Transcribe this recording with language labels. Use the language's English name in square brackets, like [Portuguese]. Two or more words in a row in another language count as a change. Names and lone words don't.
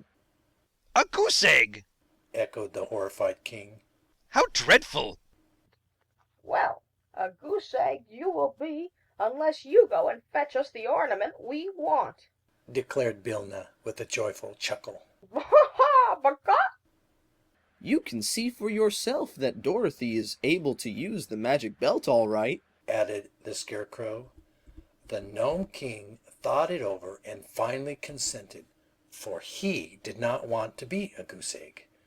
[English] A goose egg! Echoed the horrified king. How dreadful! Well, a goose egg you will be, unless you go and fetch us the ornament we want, declared Billina with a joyful chuckle. Ha ha! Baka! You can see for yourself that Dorothy is able to use the magic belt all right, added the Scarecrow. The Gnome King thought it over and finally consented, for he did not want to be a goose egg.